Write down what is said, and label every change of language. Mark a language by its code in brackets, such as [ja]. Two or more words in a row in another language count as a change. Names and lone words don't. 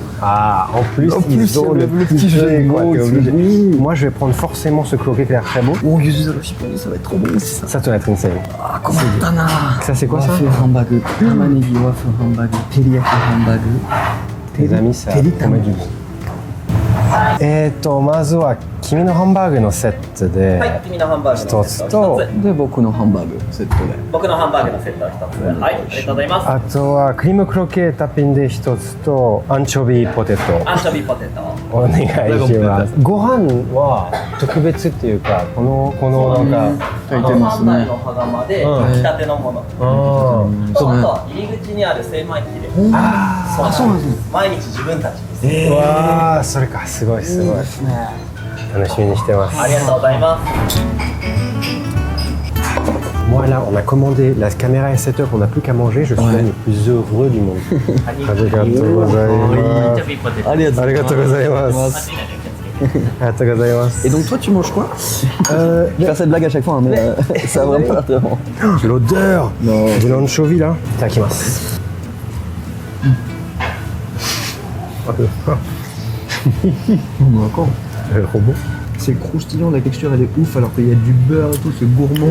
[fr] Ah, en plus, ils ont le petit jeu, quoi. T'es obligé. Moi, je vais prendre forcément ce croquet qui a l'air très beau. Oh, yuzu ça va être trop bon aussi ça. Ça doit être insane. Ah, comment tana. Ça, c'est quoi ça? Waffle hamburger. Tamanegi waffle hamburger. Teriyaki hamburger. Les amis, ça Teri promet du bon. [ja] まずは君のハンバーグのセットではい、君のハンバーグのセット一つとを一つ。で、僕のハンバーグセットで。僕のハンバーグのセットを一つ。はい、ありがとうございます。あとはクリームクロケッタピンで一つとアンチョビポテトアンチョビポテト。お願いしますご飯は特別っていうかこのなんか書いてますね。販売の羽釜でうん炊きたてのもの。ああとは入り口にある精米機で。あそうなんです。毎日自分たちです。ーわーそれかすごいすごい楽しみにしてますありがとうございます。 [fr] Moi là on a commandé la caméra est [en] set up [fr] on n'a plus qu'à manger je suis l'homme le plus heureux du monde [ja] ありがとうございアンますチョビポテト。ありがとうありがとうございます間違いない気をつけて。ありがとうございます [fr] Et donc toi tu manges quoi Je fais cette blague à chaque fois, hein, mais ça a vraiment l'air très bon. l'odeur de l'anchovie là. Takimasu. D'accord. Le robot. C'est croustillant, la texture elle est ouf alors qu'il y a du beurre et tout, c'est gourmand.